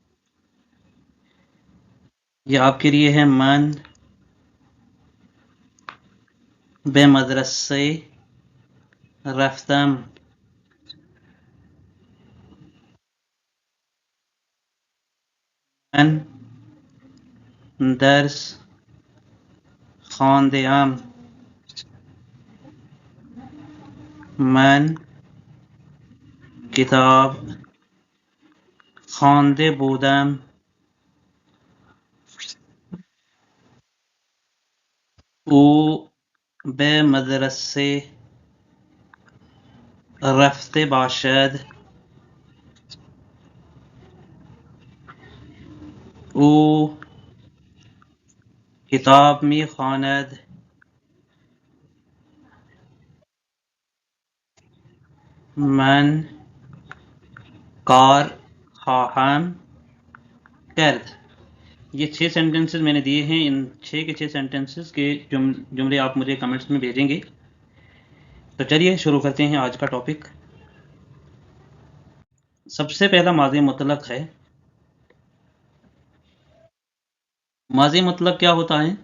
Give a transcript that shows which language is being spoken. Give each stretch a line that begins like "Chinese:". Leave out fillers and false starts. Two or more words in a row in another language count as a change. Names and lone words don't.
Urdu: یہ آپ کے لیے ہے.
Persian: من به مدرسه رفتم. من درس خوانده‌ام. من کتاب خوانده بودم. او به مدرسه رفته باشد. او کتاب میخواند. من کار خواهم کرد.
Urdu: یہ 6 سینٹنسز میں نے دیے ہیں. ان 6 کے 6 سینٹنسز کے جملے آپ مجھے کمنٹس میں بھیجیں گے. تو چلیے شروع کرتے ہیں آج کا ٹاپک. سب سے پہلا ماضی مطلق ہے. ماضی مطلق کیا ہوتا ہے؟